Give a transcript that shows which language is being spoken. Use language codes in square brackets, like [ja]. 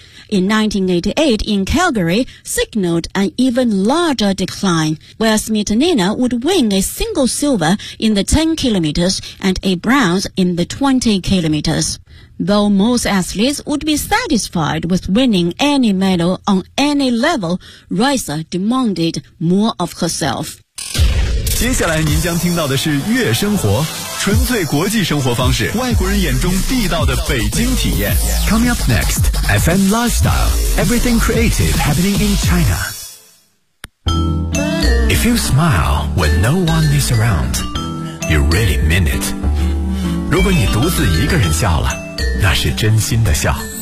[en] In 1988 in Calgary, signaled an even larger decline, where Smetanina would win a single silver in the 10 kilometers and a bronze in the 20 kilometers. Though most athletes would be satisfied with winning any medal on any level, Risa demanded more of herself. [zh] 接下来您将听到的是悦生活，纯粹国际生活方式，外国人眼中地道的北京体验。 [en] Coming up next, FM Lifestyle, Everything Creative Happening in China. If you smile when no one is around, you really mean it. [zh] 如果你独自一个人笑了，那是真心的笑。